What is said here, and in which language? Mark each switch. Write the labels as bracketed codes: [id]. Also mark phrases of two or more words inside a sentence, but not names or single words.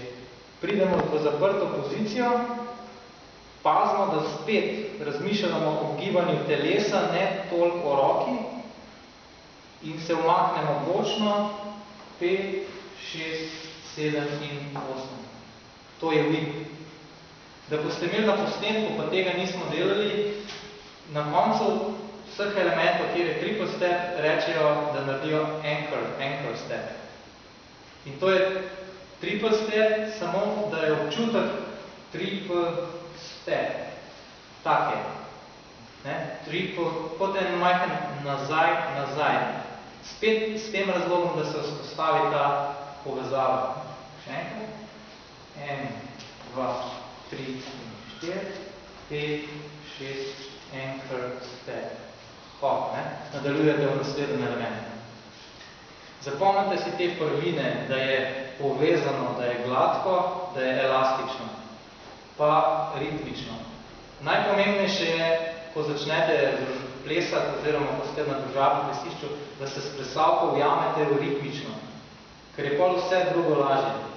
[sl] Pridemo v zaprto pozicijo, pazimo, da spet razmišljamo o gibanju telesa, ne toliko o roki, in se umaknemo bočno, 5, 6, 7 in 8. To je whip. Da boste imeli na posnetku, pa tega nismo delali, na koncu vseh elementov, kjer je [en] triple step, [sl] rečejo, da naredijo [en] anchor step. [sl] In to je [en] triple step, [sl] samo da je občutek [en] triple step. [sl] Tak je. Triple, kot en majhen nazaj. Spet s tem razlogom, da se vzpostavi ta povezava. Še enkrat. 1, 2, 3 in 4, 5, 6, [en] anchor step. [sl] Hop, nadaljujete v naslednjem elementu. Zapomnite si te prvine, da je povezano, da je gladko, da je elastično, pa ritmično. Najpomembnejše je, ko začnete plesati, oziroma ko ste na družabnem plesišču, da se s plesalko ujamete v ritmično, ker je pol vse drugo lažje.